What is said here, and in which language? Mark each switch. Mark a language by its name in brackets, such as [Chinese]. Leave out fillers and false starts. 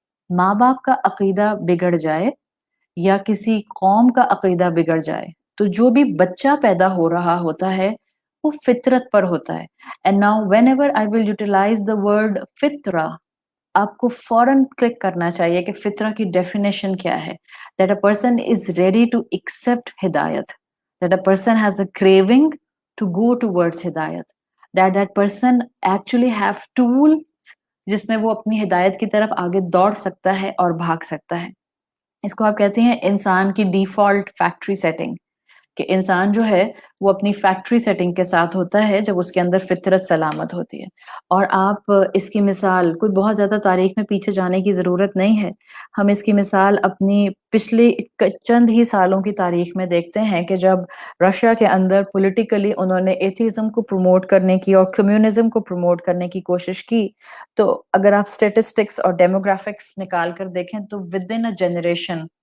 [Urdu] ماں باپ کا عقیدہ بگڑ جائے یا کسی قوم کا عقیدہ بگڑ جائے تو جو بھی بچہ پیدا ہو رہا ہوتا ہے وہ فطرت پر ہوتا ہے. [English] And now whenever I will utilize the word فطرہ, [Urdu] آپ کو فوراً کلک کرنا چاہیے کہ فطرہ کی ڈیفینیشن کیا ہے. [English] That a person is ready to accept ہدایت, that a person has a craving to go towards ہدایت, that person actually have tools [Urdu] جس میں وہ اپنی ہدایت کی طرف آگے دوڑ سکتا ہے [English] اور بھاگ سکتا ہے. [Urdu] اس کو آپ کہتے ہیں انسان کی ڈیفالٹ فیکٹری سیٹنگ, کہ انسان جو ہے وہ اپنی فیکٹری سیٹنگ کے ساتھ ہوتا ہے جب اس کے اندر فطرت سلامت ہوتی ہے. اور آپ اس کی مثال کوئی بہت زیادہ تاریخ میں پیچھے جانے کی ضرورت نہیں ہے, ہم اس کی مثال اپنی پچھلے چند ہی سالوں کی تاریخ میں دیکھتے ہیں کہ جب رشیا کے اندر پولیٹیکلی انہوں نے ایتھیزم کو پروموٹ کرنے کی اور کمیونزم کو پروموٹ کرنے کی کوشش کی, تو اگر آپ اسٹیٹسٹکس اور ڈیموگرافکس نکال کر دیکھیں تو [English] within a generation